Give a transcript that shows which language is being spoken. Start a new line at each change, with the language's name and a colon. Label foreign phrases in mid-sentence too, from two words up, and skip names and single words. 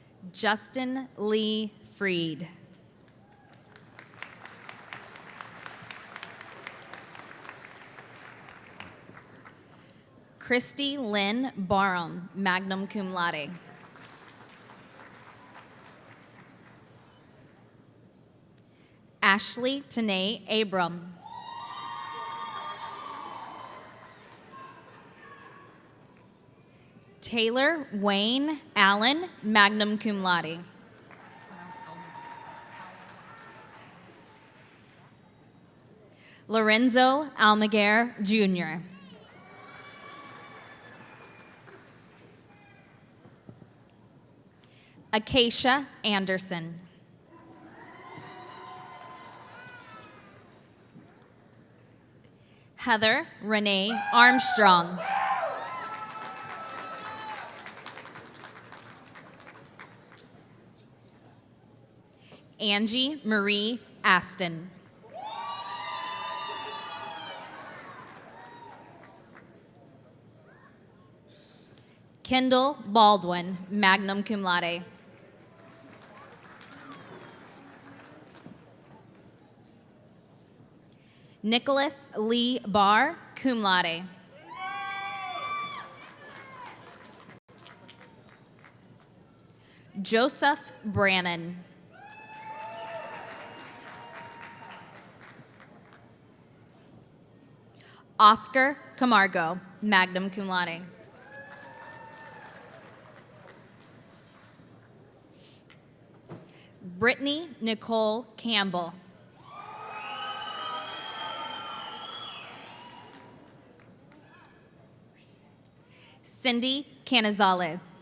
English: Justin Lee Freed. Christy Lynn Barham,
Latin: magna cum laude.
English: Ashley Tanae Abram. Taylor Wayne Allen,
Latin: magna cum laude.
English: Lorenzo Almaguer, Jr. Acacia Anderson. Heather Renee Armstrong. Angie Marie Aston. Kendall Baldwin,
Latin: magna cum laude.
English: Nicholas Lee Barr,
Latin: cum laude.
English: Joseph Brannon. Oscar Camargo,
Latin: magna cum laude.
English: Brittany Nicole Campbell. Cindy Canizales.